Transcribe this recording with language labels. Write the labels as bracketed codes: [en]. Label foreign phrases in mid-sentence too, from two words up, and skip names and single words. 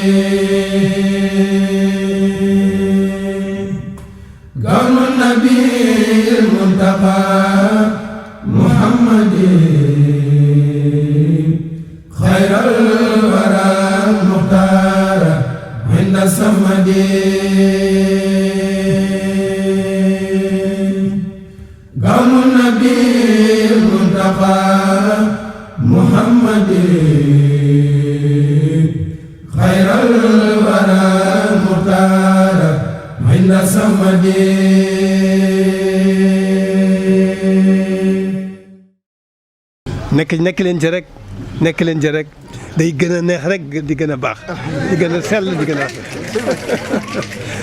[ar] كون النبي المنتقى محمد خير الورى المختار عند الصمد قوم النبي المنتقى محمد خير الورى المختار عند الصمد [wo] nekk leen ci rek nekk leen ci rek day gën a neex rek di gën a baax di gën a sell di gën a